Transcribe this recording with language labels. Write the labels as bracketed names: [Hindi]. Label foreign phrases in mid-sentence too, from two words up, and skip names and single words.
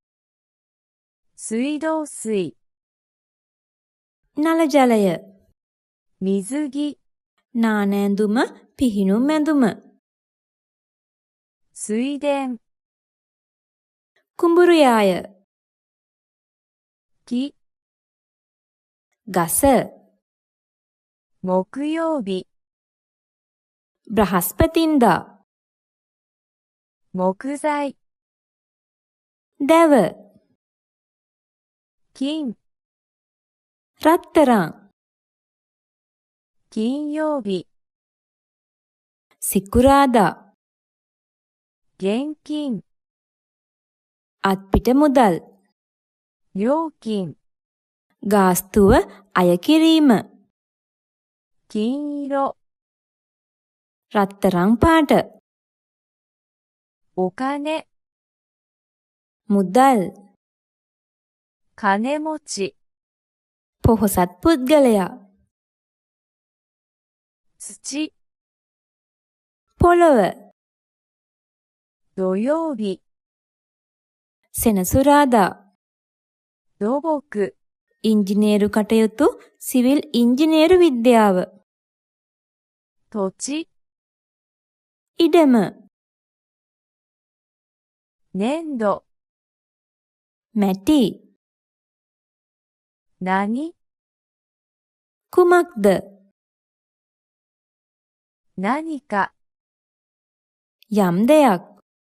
[Japanese] 水道水、 [Sinhala] නල ජලය, [Japanese] 水着、 [Sinhala] නානෑඳුම, පිහිනුම් ඇඳුම, [Japanese] 水田、 [Sinhala] කුඹුරු යාය, [Japanese] 木、 [Sinhala] ගස, [Japanese] 木曜日、 [Sinhala] බ්‍රහස්පතින්දා, [Japanese] 木材、 [Sinhala] දැව, [Japanese] 金、 [Sinhala] රත්තරන්, [Japanese] 金曜日、 [Sinhala] සිකුරාදා, [Japanese] 現金、 [Sinhala] අත්පිට මුදල්, [Japanese] 料金、 [Sinhala] ගාස්තුව අය කිරීම, [Japanese] 金色、 [Sinhala] රත්තරන් පාට, [Japanese] お金、 [Sinhala] මුදල්, [Japanese] 金持ち、 [Sinhala] පොහොසත් පුද්ගලයා, [Japanese] 土、 [Sinhala] පොළොව, [Japanese] 土曜日、 [Sinhala] සෙනසුරාදා, [Japanese] 土木、 [Sinhala] ඉංජිනේරු කටයුතු, සිවිල් ඉංජිනේරු විද්‍යාව, [Japanese] 土地、 [Sinhala] ඉඩම, [Japanese] 粘土、 [Sinhala] මැටි, [Japanese] 何、 [Sinhala] කුමක්ද, [Japanese] 何か、 [Sinhala] යම් දෙයක්,